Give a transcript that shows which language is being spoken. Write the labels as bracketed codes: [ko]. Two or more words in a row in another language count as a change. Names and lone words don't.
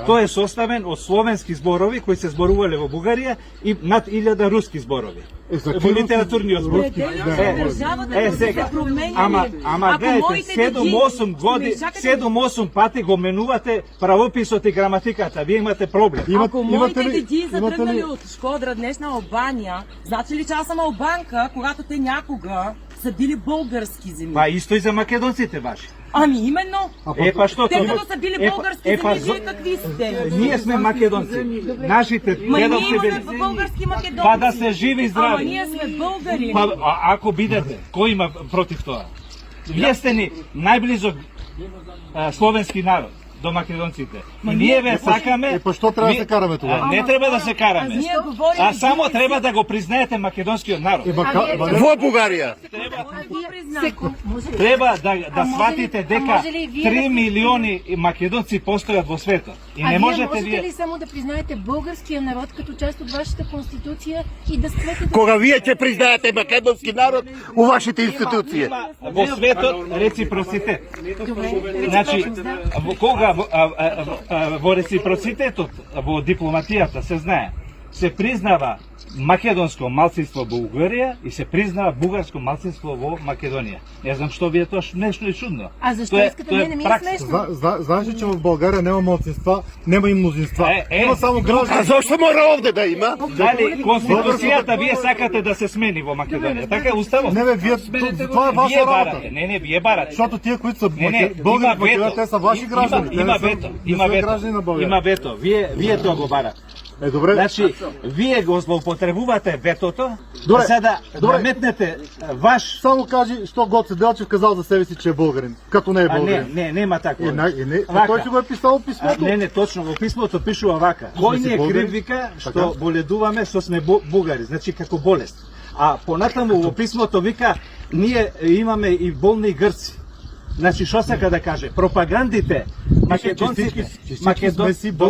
[mk] Тој е составен од словенски зборови кои се зборувале во Бугарија и над 1000 руски зборови. Во литературниот збор. Сега. Ама гледайте, 7-8 пати го менувате правописот и граматиката. Вие имате проблем. [bg] Ако моите деди са тръгнали от Шкодра днес на Албания, значи ли че аз съм албанка, когато те някога са били български земи? [mk] Па исто и за македонците ваши. [bg] Ами именно. [mk] Па што? [bg] Те като са били български земи, вие какви сте? [mk] Ние сме македонци. Нашите Ма ние дедовци имаме били. [bg] български македонци. [mk] Па да се живи и здрави. [bg] Ама ние сме българи. [mk] Па, ако бидете, кој има против тоа? Вие сте ни најблизок словенски народ до македонците. И ние ве сакаме. Па што треба да се караме тоа? Не треба да се караме. Ние говорим. А само треба да го признаете македонскиот народ. Во Бугарија. Треба да сватите дека може ли вие 3 да- милиони македонци постојат во светот. И не вие можете можете ли вие. [bg] само да признаете българския народ като част от вашата конституция и да спрете да... [mk] Кога вие ќе признаете македонски народ у вашите институции? Во светот реципроцитет. Значи, кога во реципроцитетот во дипломатијата се знае, се признава македонско малцинство во Бугарија и се признава бугарско малцинство во Македонија. Не знам што ви е тоа нешто и чудно. [bg] А защо [mk] Тоа [bg] искате? Не ми е [mk] пракса. [bg] смешно. Знаеш ли, че в България нема малцинства, нема и мнозинства. Има само [mk] А [bg] граждани. [mk] зошто мора овде да има? Дали конституцијата вие сакате да се смени во Македонија? Така е уставот. [bg] Не бе, вие, това е ваша [mk] Вие [bg] работа. [mk] барате. Не, вие барате. [bg] Защото тия, които са [mk] Не, [bg] българи [mk] има [bg] в Македония, [mk] вето. [bg] те са ваши граждани. Те [mk] Има [bg] не са- [mk] вето. [bg] не [mk] Има [bg] са [mk] вето. [bg] граждани на България. [mk] Има вето. Вие тоа го барате. [bg] Добре. [mk] Значи, вие го злоупотребувате ветото, [bg] Добре, [mk] за да [bg] добре. [mk] наметнете ваш... [bg] Само кажи, що Гоце Делчев казал за себе си, че е българин, като не е българин. [mk] нема тако. [bg] Той си го е писал в писмото. [mk] Не, [bg] точно, [mk] во писмото пишува вака. Кој ни е [bg] българин? [mk] крив, вика, што [bg] Така. [mk] боледуваме, што сме бугари, значи како болест. А понатаму во писмото вика, ние имаме и болни грци. Значи, што сака да каже? Пропагандите, македонците, [bg] сме си българи,